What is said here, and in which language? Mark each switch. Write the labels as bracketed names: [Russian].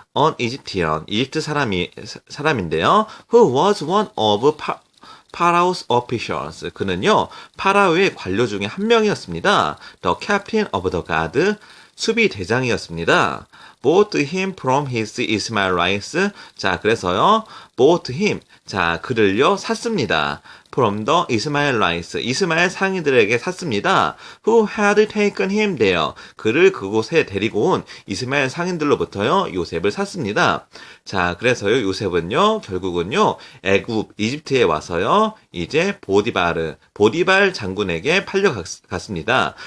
[English] An Egyptian, [Korean] 이집트 사람인데요. [English] Who was one of Pharaoh's officials. [Korean] 그는요, 파라오의 관료 중에 한 명이었습니다. [English] The captain of the guard, [Korean] 수비 대장이었습니다. [English] Bought him from his Ishmaelites. [Korean] 자, 그래서요, [English] bought him. [Korean] 자, 그를요, 샀습니다. [English] From the Ishmaelites. [Korean] 이스마엘 상인들에게 샀습니다. [English] Who had taken him there. [Korean] 그를 그곳에 데리고 온 이스마엘 상인들로부터요, 요셉을 샀습니다. 자, 그래서요, 요셉은요, 결국은요, 이집트에 와서요, 이제 보디발 장군에게 팔려갔습니다.